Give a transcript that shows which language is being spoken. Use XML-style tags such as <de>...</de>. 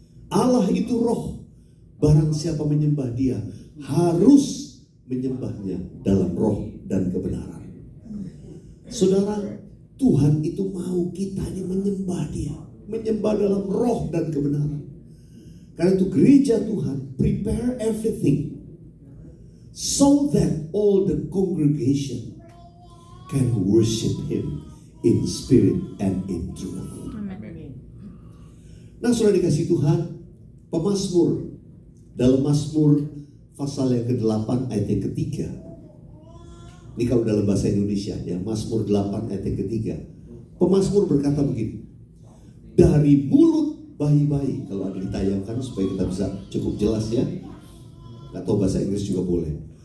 <id>Allah itu roh. Barang siapa menyembah dia harus menyembahnya dalam roh dan kebenaran. Saudara, Tuhan itu mau kita ini menyembah dia, menyembah dalam roh dan kebenaran. Karena itu gereja Tuhan</id> <en>prepare everything so that all the congregation can worship Him in spirit and in truth. Amen.</en> <id>Nah, saudara dikasih Tuhan, pemazmur dalam Mazmur pasal yang ke-8 ayat yang ketiga. Ini kalau dalam bahasa Indonesia ya, Mazmur 8 ayat yang ketiga. Pemazmur berkata begini, dari mulut bayi-bayi, kalau ada ditayangkan supaya kita bisa cukup jelas ya, atau bahasa Inggris juga boleh.</id>